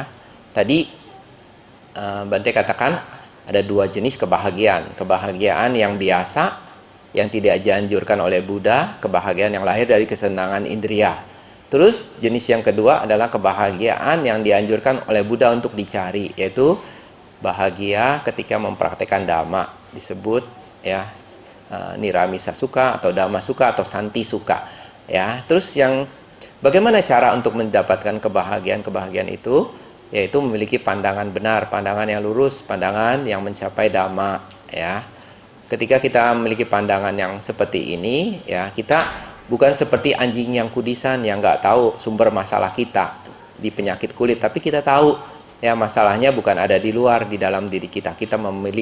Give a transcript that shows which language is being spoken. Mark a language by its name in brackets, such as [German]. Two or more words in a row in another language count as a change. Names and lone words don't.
[Indonesian] Tadi Bante katakan ada dua jenis kebahagiaan yang biasa yang tidak dianjurkan oleh Buddha, kebahagiaan yang lahir dari kesenangan indria. Terus jenis yang kedua adalah kebahagiaan yang dianjurkan oleh Buddha untuk dicari, yaitu bahagia ketika mempraktekkan dhamma, disebut ya [Pali] niramisa sukha [Indonesian] atau [Pali] dhamma sukha [Indonesian] atau [Pali] santi sukha. [Indonesian] Ya, terus bagaimana cara untuk mendapatkan kebahagiaan itu? Yaitu memiliki pandangan benar, pandangan yang lurus, pandangan yang mencapai dhamma. Ya, ketika kita memiliki pandangan yang seperti ini, ya kita bukan seperti anjing yang kudisan yang nggak tahu sumber masalah kita di penyakit kulit, tapi kita tahu ya masalahnya bukan ada di luar, di dalam diri kita.